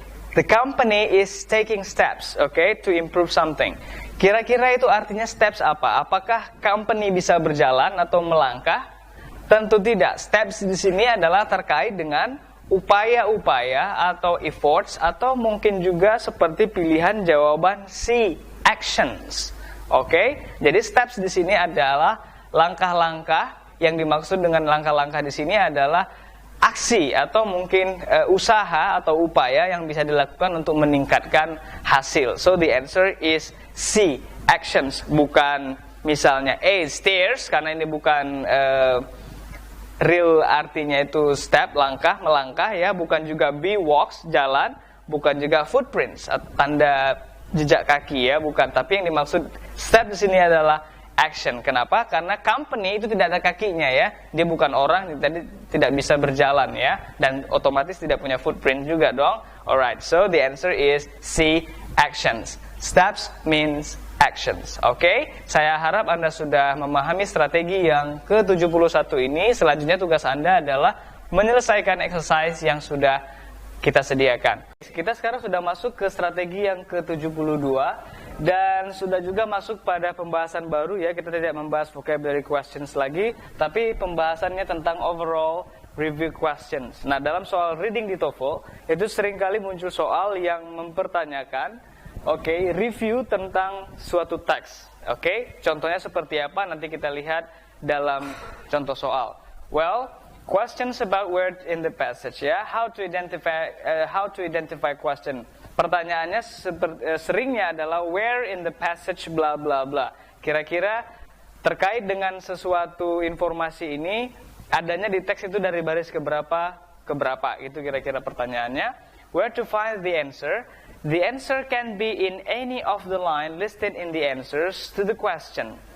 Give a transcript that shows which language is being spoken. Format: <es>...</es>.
<en>The company is taking steps, to improve something.</en> <id>Kira-kira itu artinya steps apa? Apakah company bisa berjalan atau melangkah? Tentu tidak. Steps di sini adalah terkait dengan upaya-upaya atau efforts, atau mungkin juga seperti pilihan jawaban C, actions. Jadi steps di sini adalah langkah-langkah. Yang dimaksud dengan langkah-langkah di sini adalah aksi atau mungkin usaha atau upaya yang bisa dilakukan untuk meningkatkan hasil.</id> <en>So the answer is C, actions,</en> <id>bukan misalnya A, stairs, karena ini bukan real artinya itu step, langkah, melangkah ya, bukan juga B, walks, jalan, bukan juga footprints, tanda jejak kaki ya, bukan. Tapi yang dimaksud step di sini adalah action. Kenapa? Karena company itu tidak ada kakinya ya. Dia bukan orang, jadi tidak bisa berjalan ya. Dan otomatis tidak punya footprint juga dong.</id> <en>Alright, so the answer is C, actions. Steps means actions.</en> <id>Oke, saya harap Anda sudah memahami strategi yang ke-71 ini. Selanjutnya tugas Anda adalah menyelesaikan exercise yang sudah kita sediakan. Kita sekarang sudah masuk ke strategi yang ke-72 dan sudah juga masuk pada pembahasan baru ya. Kita tidak membahas vocabulary questions lagi, tapi pembahasannya tentang overall review questions. Nah, dalam soal reading di TOEFL itu seringkali muncul soal yang mempertanyakan review tentang suatu teks. Contohnya seperti apa nanti kita lihat dalam contoh soal.</id> <en>Well, questions about words in the passage ya. How to identify question.</en> <id>Pertanyaannya seringnya adalah</id> <en>where in the passage</en> <id>bla bla bla. Kira-kira terkait dengan sesuatu informasi ini adanya di teks itu dari baris keberapa ke berapa. Itu kira-kira pertanyaannya.</id> <en>Where to find the answer? The answer can be in any of the line listed in the answers to the question.</en>